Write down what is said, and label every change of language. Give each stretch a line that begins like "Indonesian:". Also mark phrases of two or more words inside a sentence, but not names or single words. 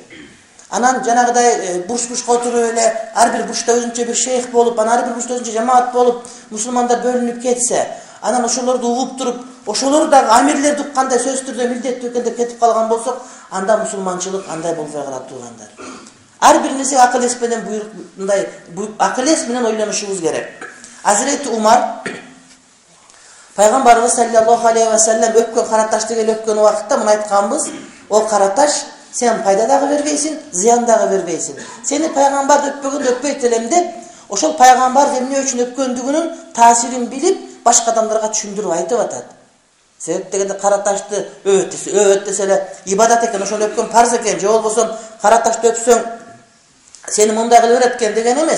Kyrgyz: Анан жанагыдай бурч-бурчка отуруп эле ар бир бурчта өзүнчө бир шейх болуп, анан ар бир бурчта өзүнчө жамаат болуп, мусулмандар бөлүнүп кетсе, анан ошолорду угуп туруп, ошолор дагы амирлерди уккандай сөзсүз түрдө милдеттүү экен деп кетип калган болсок, анда мусулманчылык андай болбой калат туугандар. Ар бирибиз акыл эс менен мындай акыл эс менен ойлонушубуз керек. Hazreti Umar Пайгамбарыбыз
Arabic: صلى الله عليه وسلم
Kyrgyz: өпкөн караташты келип өпкөн убакытта мына айтканбыз: "О караташ, сен пайда дагы бербейсиң, зыян дагы бербейсиң. Сени пайгамбар өппөгөндө өппөйт элем" деп, ошол пайгамбар эмне үчүн өпкөндүгүнүн таасирин билип, башка адамдарга түшүндүрүп айтып атат. Себеп дегенде караташты өт десе эле ибадат экен, ошону өпкөн парз экен, же болбосо караташты өпсөң сени мындай кылып берет экен деген эмес.